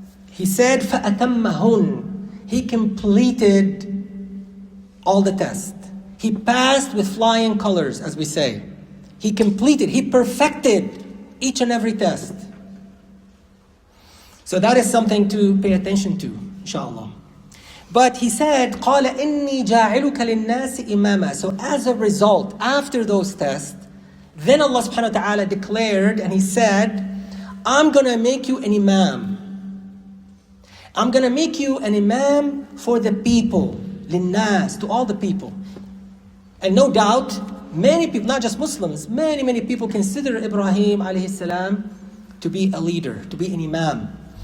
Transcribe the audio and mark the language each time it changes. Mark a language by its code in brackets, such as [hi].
[en] He said, [ar] فَأَتَمَّهُنْ. [en] He completed all the tests. He passed with flying colors, as we say. He completed, he perfected each and every test. So that is something to pay attention to, inshallah. But he said, [ar] قَالَ إِنِّي جَاعِلُكَ لِلنَّاسِ إِمَامًا. [en] So as a result, after those tests, then Allah subhanahu wa ta'ala declared, and he said, I'm going to make you an imam. I'm going to make you an imam for the people, linnas, to all the people. And no doubt, many people, not just Muslims, many people consider Ibrahim alayhi salam to be a leader, to be an imam.